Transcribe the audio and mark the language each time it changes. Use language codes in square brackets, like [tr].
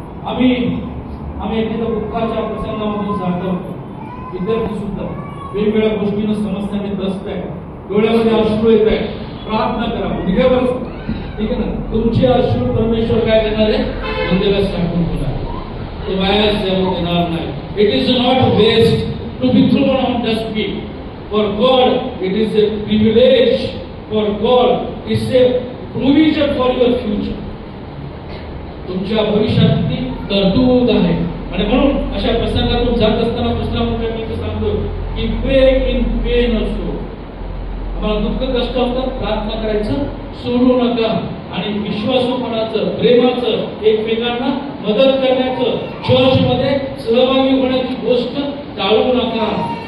[mr] आम्ही एखाद्या दुःखाच्या प्रसंगामधून जातो, विद्यार्थी सुद्धा वेगवेगळ्या गोष्टीनं समस्याने त्रस्त आहे, डोळ्यामध्ये अश्रू येत आहे, प्रार्थना करा निघावर, ठीक आहे ना. तुमचे अश्रू परमेश्वर काय देणार आहे, हृदयाला टाकून देणार, ते वाया जाऊ देणार नाही. [en] It is not waste to be thrown on dustbin. For God, it is a privilege. For God, it's a provision for your future. [mr] तुमच्या भविष्यातली तरतूद आहे. आणि म्हणून अशा प्रसंगातून जात असताना दुसरा मुद्दा मी सांगतो की [en] pray in pain also. [mr] आम्हाला दुःख कष्ट होतं, प्रार्थना करायचं सोडू नका. आणि विश्वासूपणाचं, प्रेमाचं, एकमेकांना मदत करण्याचं, चर्चमध्ये सहभागी होण्याची गोष्ट टाळू नका.